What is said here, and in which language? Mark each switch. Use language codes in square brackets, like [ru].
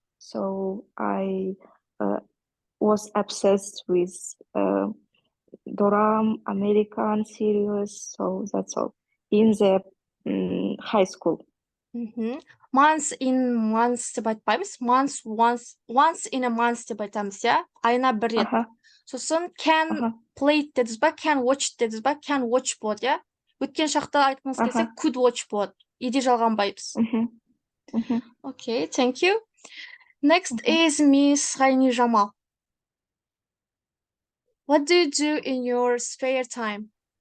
[en] So I was obsessed with dorama, American series. So that's all. In the high school. Months in months [kk] деп айтпаймыз. [en] Once in a month [kk] деп айтамыз, иә? Айына бір рет. Сосын [en] can play [kk] дедіңіз ба, [en] can watch [kk] дедіңіз ба, [en] can watch [kk] болады, иә? Өткен шақта айтқыңыз келсе, [en] could watch [kk] болады. Иде жалғанбайбыз. [en] Okay, thank you. Next is Miss Raini Jamal. What do you do in your spare time?